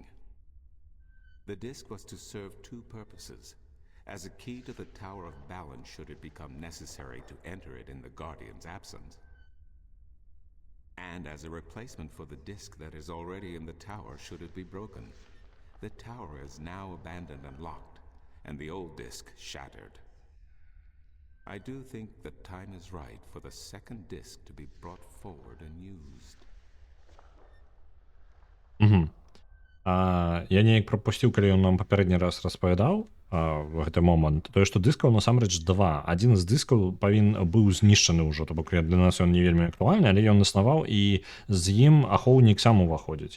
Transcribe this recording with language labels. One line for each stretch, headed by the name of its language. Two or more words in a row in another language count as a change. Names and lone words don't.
English: The disk was to serve two purposes, as a key to the Tower of Balance should it become necessary to enter it in the Guardian's absence, and as a replacement for the disk that is already in the tower should it be broken. The tower is now abandoned and locked, and the old disk shattered. I do think the time is right for the second disk to be brought forward and used.
Belarusian: Я неяк прапусціў, калі ён нам папярэдні раз распавядаў. гэты момант, тое што дыскаў насамрэч 2. Адзін з дыскаў быў знішчаны ўжо, то бок для нас ён не вельмі актуальны, але ён існаваў і з ім ахоўнік сам уваходзіць.